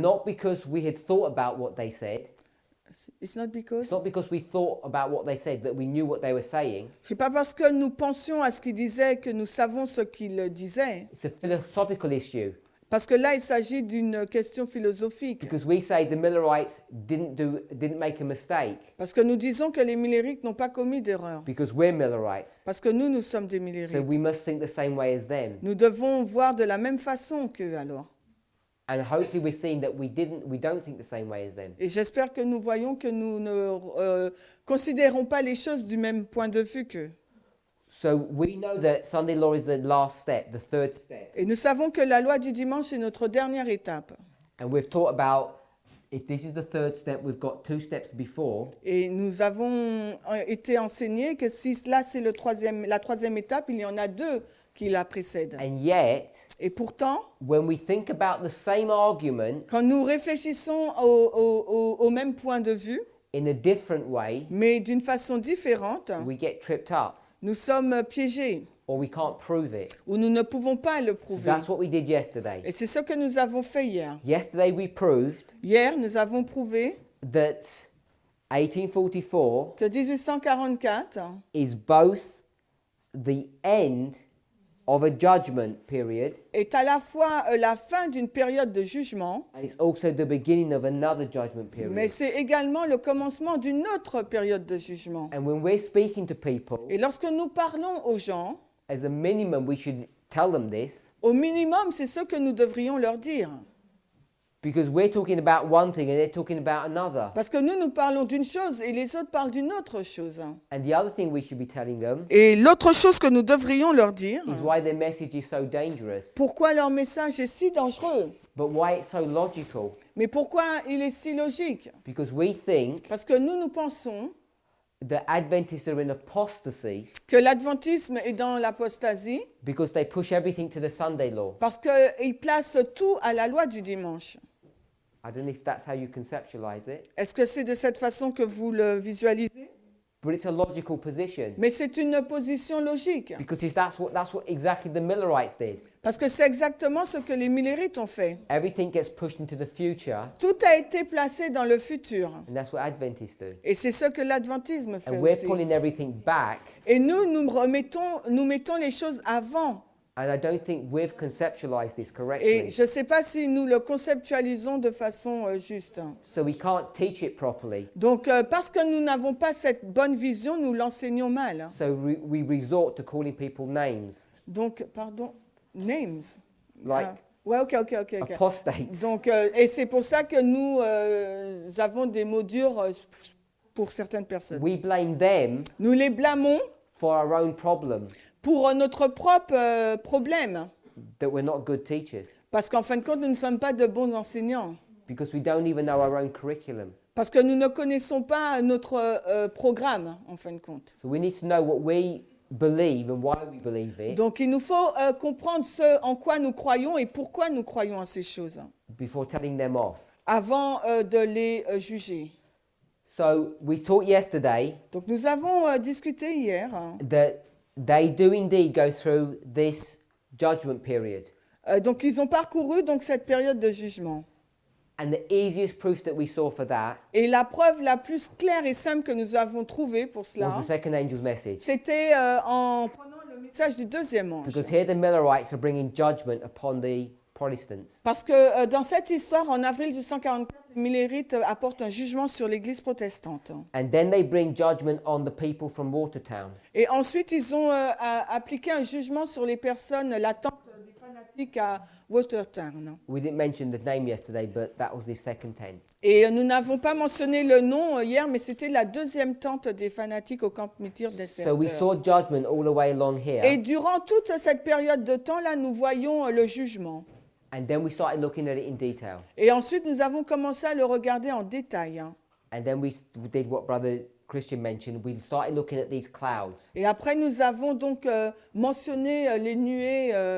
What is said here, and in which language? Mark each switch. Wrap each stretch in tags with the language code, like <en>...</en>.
<en>not because we had thought about what they said. It's not because. It's not because we thought about what they said that we knew what they were saying.</en> <fr>C'est pas parce que nous pensions à ce qu'il disait que nous savons ce qu'il disait.</fr> <en>It's a philosophical issue</en> <fr>Parce que là, il s'agit d'une question philosophique.</fr> <en>because we say the Millerites didn't make a mistake</en> <fr>Parce que nous disons que les Millérites n'ont pas commis d'erreur.</fr> <en>because we're Millerites.</en> <fr>Parce que nous sommes des</fr> <en>So</en> <fr>Millérites.</fr> <en>we must think the same way as them.</en> <fr>Nous devons voir de la même façon qu'eux alors.</fr> <en>And hopefully we're seeing that we don't think the same way as them.</en> <fr>Et j'espère que nous voyons que nous ne considérons pas les choses du même point de vue qu'eux.</fr> <en>So we know that Sunday law is the last step, the third step.</en> <fr>Et nous savons que la loi du dimanche est notre dernière étape.</fr> <en>And we've taught about if this is the third step, we've got 2 steps before.</en> <fr>Et nous avons été enseignés que si là c'est la troisième étape, il y en a 2 qui la précèdent.</fr> <en>And yet,</en> <fr>Et pourtant,</fr> <en>when we think about the same argument</en> <fr>quand nous réfléchissons au même point de vue,</fr> <en>in a different way,</en> <fr>mais d'une façon différente,</fr> <en>we get tripped up</en> <fr>nous sommes piégés</fr> <en>or we can't prove it.</en> <fr>ou nous ne pouvons pas le prouver.</fr> <en>That's what we did yesterday.</en> <fr>Et c'est ce que nous avons fait hier.</fr> <en>Yesterday we proved</en> <fr>Hier, nous avons prouvé</fr> <en>that 1844</en> <fr>que 1844</fr> <en>is both the end of a judgment period</en> <fr>est à la fois la fin d'une période de jugement,</fr> <en>and it's also the beginning of another judgment</en> <fr>mais</fr> <en>period.</en> <fr>c'est également le commencement d'une autre période de jugement.</fr> <en>And when we're speaking to people,</en> <fr>Et lorsque nous parlons aux gens,</fr> <en>as a minimum we should tell them this</en> <fr>au minimum, c'est ce que nous devrions leur dire.</fr> <en>because we're talking about one thing and they're talking about another.</en> <fr>Parce que nous parlons d'une chose et les autres parlent d'une autre chose.</fr> <en>And the other thing we should be telling them</en> <fr>Et l'autre chose que nous devrions leur dire,</fr> <en>is why their message is so dangerous,</en> <fr>pourquoi leur message est si dangereux,</fr> <en>but why it's so logical.</en> <fr>mais pourquoi il est si logique.</fr> <en>Because we think</en> <fr>Parce que nous pensons</fr> <en>the Adventists are in apostasy</en> <fr>que l'adventisme est dans l'apostasie</fr> <en>because they push everything to the Sunday law.</en> <fr>parce qu'ils placent tout à la loi du dimanche.</fr> <en>I don't know if that's how you conceptualize it,</en> <fr>Est-ce que c'est de cette façon que vous le visualisez?</fr> <en>but it's a logical position</en> <fr>Mais c'est une position logique,</fr> <en>because that's what exactly the Millerites did.</en> <fr>parce que c'est exactement ce que les Millérites ont fait.</fr> <en>Everything gets pushed into the future,</en> <fr>Tout a été placé dans le futur.</fr> <en>and that's what Adventists do.</en> <fr>Et c'est ce que l'adventisme fait</fr> <en>And we're</en> <fr>aussi.</fr> <en>pulling everything back,</en> <fr>Et nous mettons les choses avant.</fr> <en>and I don't think we've conceptualized this</en> <fr>Et</fr> <en>correctly.</en> <fr>je ne sais pas si nous le conceptualisons de façon juste.</fr> <en>So we can't teach it properly.</en> <fr>Donc, parce que nous n'avons pas cette bonne vision, nous l'enseignons mal.</fr> <en>So we resort to calling people names,</en> <fr>Donc, pardon,</fr> <en>names. like</en> <fr>Ouais, ok.</fr> <en>apostates.</en> <fr>Donc, et c'est pour ça que nous avons des mots durs pour certaines personnes.</fr> <en>We blame them</en> <fr>Nous les blâmons</fr> <en>for our own problem,</en> <fr>pour notre propre problème.</fr> <en>that we're not good teachers,</en> <fr>Parce qu'en fin de compte, nous ne sommes pas de bons enseignants.</fr> <en>because we don't even know our own curriculum.</en> <fr>Parce que nous ne connaissons pas notre programme, en fin de compte.</fr> <en>So we need to know what we believe and why we believe it</en> <fr>Donc, il nous faut comprendre ce en quoi nous croyons et pourquoi nous croyons à ces choses,</fr> <en>before telling them off.</en> <fr>avant de les juger.</fr> <en>So we taught yesterday</en> <fr>Donc, nous avons discuté hier</fr> <en>that they do indeed go through this judgment period.</en> <fr>donc, ils ont parcouru donc, cette période de jugement.</fr> <en>And the easiest proof that we saw for that</en> <fr>Et la preuve la plus claire et simple que nous avons trouvée pour cela,</fr> <en>was the second angel's message.</en> <fr>c'était en prenant le message du deuxième ange.</fr> <en>Because here the Millerites are bringing judgment upon the Protestants.</en> <fr>Parce que dans cette histoire, en avril 1844, les Millérites apportent un jugement sur l'Église protestante.</fr> <en>And then they bring judgment on the people from Watertown.</en> <fr>Et ensuite, ils ont appliqué un jugement sur les personnes latentes des fanatiques à Watertown.</fr> <en>We didn't mention the name yesterday, but that was the second tent.</en> <fr>Et nous n'avons pas mentionné le nom hier, mais c'était la deuxième tente des fanatiques au camp Mitir</fr> <en>So we</en> <fr>déserteur.</fr> <en>saw judgment all the way along</en> <fr>Et</fr> <en>here.</en> <fr>durant toute cette période de temps-là, nous voyons le jugement.</fr> <en>And then we started looking at it in detail.</en> <fr>Et ensuite, nous avons commencé à le regarder en détail.</fr> <en>And then we did what Brother Christian mentioned. We started looking at these clouds.</en> <fr>Et après, nous avons donc mentionné les nuées.</fr>